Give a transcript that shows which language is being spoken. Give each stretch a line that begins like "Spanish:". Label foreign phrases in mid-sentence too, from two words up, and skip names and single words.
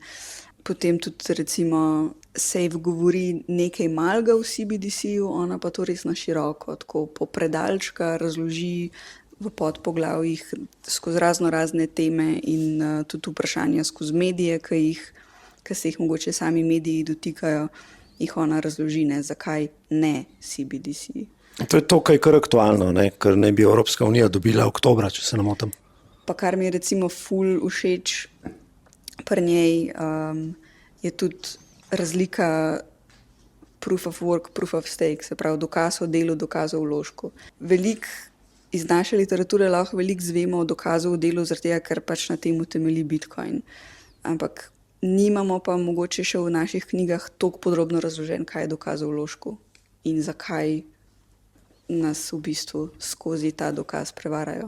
Slovenian: Potem tudi recimo Safe govori nekaj malega v CBDC-ju, ona pa to res na široko, tako popredalčka razloži v podpoglavjih skozi razne teme in tudi vprašanja skozi medije, ki se jih mogoče sami mediji dotikajo, jih ona razloži, ne, zakaj ne CBDC. To je to, kar je kar aktualno, ne? Ker naj bi Evropska unija dobila oktobra, če se ne motim. Pa kar mi je recimo ful všeč pri njej, je tudi razlika
English: proof of work, proof of stake,
Slovenian: se pravi dokaz o delu, dokaz o vložku. Iz naše literature lahko veliko zvemo o dokazu o delu, zaradi tega, ker pač na tem temelji Bitcoin. Ampak nimamo pa mogoče še v naših knjigah toliko podrobno razložen, kaj je dokaz o vložku in zakaj nas v bistvu skozi ta dokaz prevarajo.